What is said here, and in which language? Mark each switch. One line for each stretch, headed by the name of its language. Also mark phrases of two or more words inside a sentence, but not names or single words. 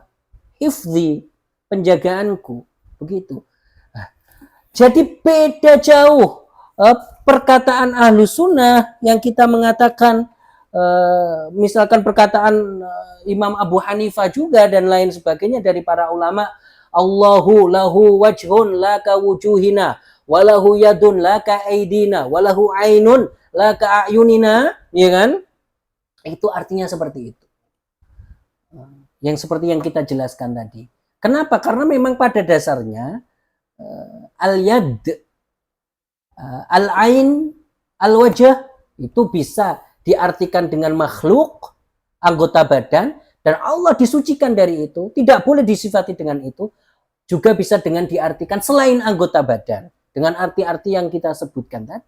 Indonesian: Hifzi, penjagaanku. Begitu. Jadi beda jauh perkataan
Arabic: أهل السنة
Indonesian: yang kita mengatakan misalkan perkataan Imam Abu Hanifah juga dan lain sebagainya dari para ulama,
Arabic: الله له وجه لا كوجوهنا وله يد لا كأيدينا وله عين لا كأعيننا,
Indonesian: ya kan? Itu artinya seperti itu. Yang seperti yang kita jelaskan tadi. Kenapa? Karena memang pada dasarnya
Arabic: اليد، العين، الوجه
Indonesian: itu bisa diartikan dengan makhluk, anggota badan, dan Allah disucikan dari itu, tidak boleh disifati dengan itu, juga bisa dengan diartikan selain anggota badan, dengan arti-arti yang kita sebutkan tadi.